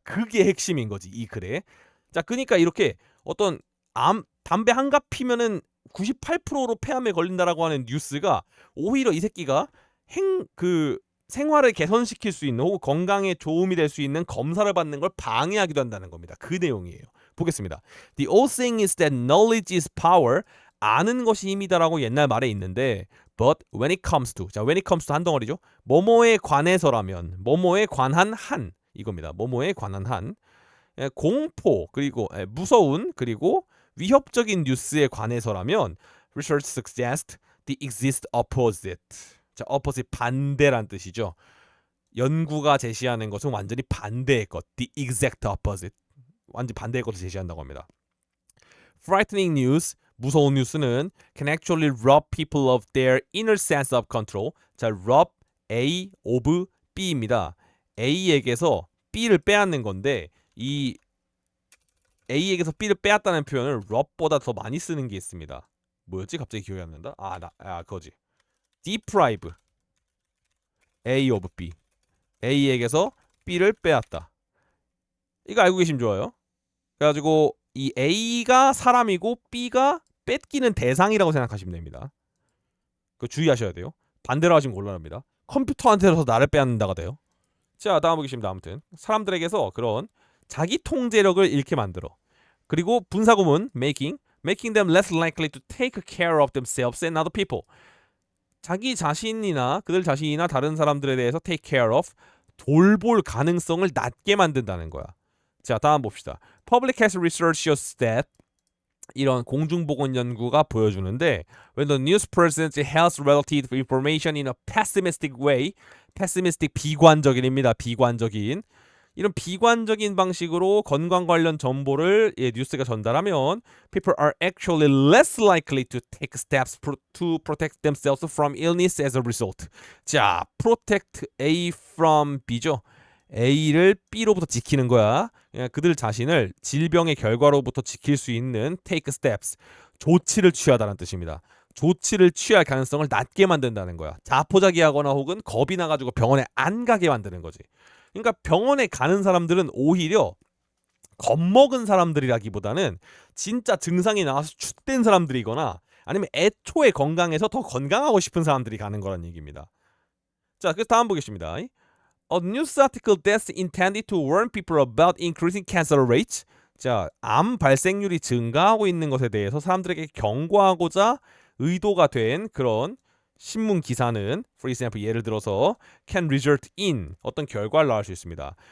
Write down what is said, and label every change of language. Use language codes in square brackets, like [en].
[ko] 그게 핵심인 거지 이 글에. 자, 그러니까 이렇게 어떤 담배 1갑 피면은 98%로 폐암에 걸린다라고 하는 뉴스가 오히려 이 새끼가 생활을 개선시킬 수 있는 혹은 건강에 도움이 될 수 있는 검사를 받는 걸 방해하기도 한다는 겁니다. 그 내용이에요. 보겠습니다. [en] The old saying is that knowledge is power. [ko] 아는 것이 힘이다라고 옛날 말에 있는데 [en] but when it comes to, [ko] 자, [en] when it comes to [ko] 한 덩어리죠. 뭐뭐에 관해서라면, 뭐뭐에 관한 한 이겁니다. 뭐뭐에 관한 한 공포 그리고 무서운 그리고 위협적인 뉴스에 관해서라면 [en] research suggests the exact opposite. [ko] 자, opposite 반대란 뜻이죠. 연구가 제시하는 것은 완전히 반대의 것. [en] The exact opposite. [ko] 완전 반대의 것을 제시한다고 합니다. [en] Frightening news, [ko] 무서운 뉴스는 [en] can actually rob people of their inner sense of control. [ko] 자, rob A of B입니다. A에게서 B를 빼앗는 건데 이 A에게서 B를 빼앗다는 표현을 rob보다 더 많이 쓰는 게 있습니다. 뭐였지? 갑자기 기억이 안 난다. 그거지. deprive A of B. A에게서 B를 빼앗다. 이거 알고 계시면 좋아요. 그래가지고 이 A가 사람이고 B가 뺏기는 대상이라고 생각하시면 됩니다. 그 주의하셔야 돼요. 반대로 하시면 곤란합니다. 컴퓨터한테서 나를 빼앗는다가 돼요. 자, 다음 보겠습니다. 아무튼 사람들에게서 그런 자기 통제력을 잃게 만들어. 그리고 분사구문 [en] making them less likely to take care of themselves and other people. [ko] 자기 자신이나 그들 자신이나 다른 사람들에 대해서 [en] take care of, [ko] 돌볼 가능성을 낮게 만든다는 거야. 자, 다음 봅시다. [en] Public health research shows that, [ko] 이런 공중보건 연구가 보여주는데, [en] when the news presents health related information in a pessimistic way, pessimistic [ko] 비관적인입니다. 비관적인. 이런 비관적인 방식으로 건강 관련 정보를 뉴스가 전달하면 [en] people are actually less likely to take steps to protect themselves from illness as a result. [ko] 자, protect A from B죠. A를 B로부터 지키는 거야. 그들 자신을 질병의 결과로부터 지킬 수 있는 [en] take steps, [ko] 조치를 취하다는 뜻입니다. 조치를 취할 가능성을 낮게 만든다는 거야. 자포자기하거나 혹은 겁이 나가지고 병원에 안 가게 만드는 거지. 그러니까 병원에 가는 사람들은 오히려 겁먹은 사람들이라기보다는 진짜 증상이 나와서 죽된 사람들이거나 아니면 애초에 건강해서 더 건강하고 싶은 사람들이 가는 거란 얘기입니다. 자, 그래서 다음 보겠습니다. [en] A news article that's intended to warn people about increasing cancer rates. [ko] 자, 암 발생률이 증가하고 있는 것에 대해서 사람들에게 경고하고자 의도가 된 그런 신문 기사는, [en] for example, [ko] 예를 들어서 [en] can result in [ko] 어떤 결과를 낳을 수 있습니다.